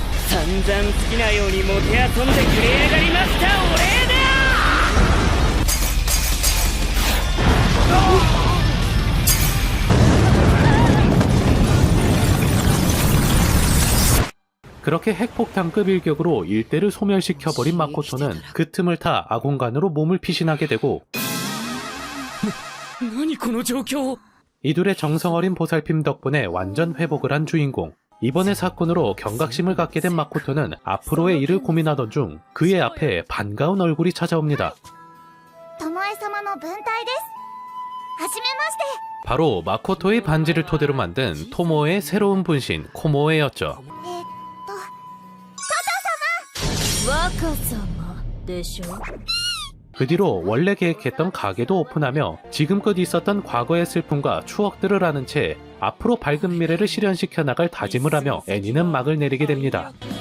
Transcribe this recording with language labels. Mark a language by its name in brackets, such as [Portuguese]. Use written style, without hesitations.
[Japanese] 散々好きなようにもてあそんでくれやがりましたお礼だ。 [Korean] 그렇게 핵폭탄급 일격으로 일대를 소멸시켜버린 마코토는 그 틈을 타 아공간으로 몸을 피신하게 되고 [Japanese] 何この状況。 [Korean] 이둘의 정성어린 보살핌 덕분에 완전 회복을 한 주인공. 이번의 사건으로 경각심을 갖게 된 마코토는 앞으로의 일을 고민하던 중 그의 앞에 반가운 얼굴이 찾아옵니다. [Japanese] 巴様の分隊ですはじめまして [Korean] 바로 마코토의 반지를 토대로 만든 토모의 새로운 분신 코모에였죠. [Japanese] 若様でしょ [Korean] 그 뒤로 원래 계획했던 가게도 오픈하며 지금껏 있었던 과거의 슬픔과 추억들을 아는 채 앞으로 밝은 미래를 실현시켜 나갈 다짐을 하며 애니는 막을 내리게 됩니다.